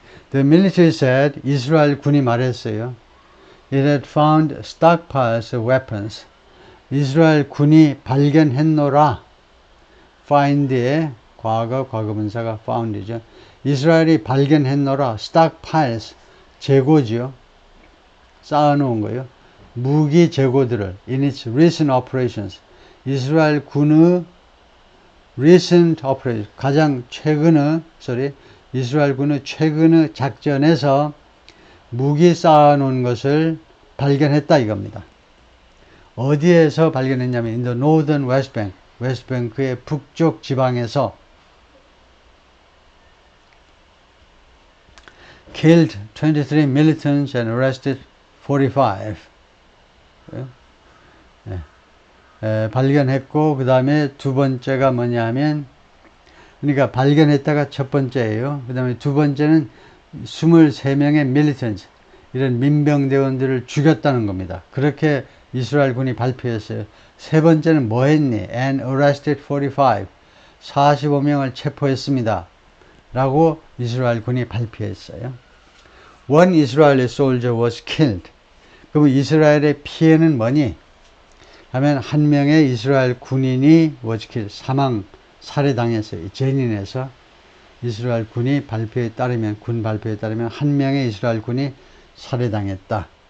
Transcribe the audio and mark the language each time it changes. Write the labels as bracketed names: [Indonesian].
[Korean] The military said, 이스라엘 군이 말했어요. [English] It had found stockpiles of weapons. [Korean] 이스라엘 군이 발견했노라. find의 과거분사가 found이죠. 이스라엘이 발견했노라. stockpiles, 재고지요. 쌓아놓은 거예요. 무기 재고들을 in its recent operations. 이스라엘 군의 recent operation, 가장 최근의 이스라엘 군의 최근의 작전에서 무기 쌓아놓은 것을 발견했다 이겁니다. 어디에서 발견했냐면 in the northern West Bank, 웨스트뱅크의 북쪽 지방에서 killed 23 militants and arrested 45. 발견했고 그 다음에 두 번째가 뭐냐면 그러니까 발견했다가 첫 번째예요. 그 다음에 두 번째는 23명의 militants, 이런 민병대원들을 죽였다는 겁니다. 그렇게 이스라엘 군이 발표했어요. 세 번째는 뭐 했니? And arrested 45. 45명을 체포했습니다. 라고 이스라엘 군이 발표했어요. [English] One Israeli soldier was killed. [Korean] 그럼 이스라엘의 피해는 뭐니? 하면 한 명의 이스라엘 군인이 was killed. 살해당했어요. 제닌에서 이스라엘 군이 발표에 따르면, 군 발표에 따르면 한 명의 이스라엘 군이 살해당했다.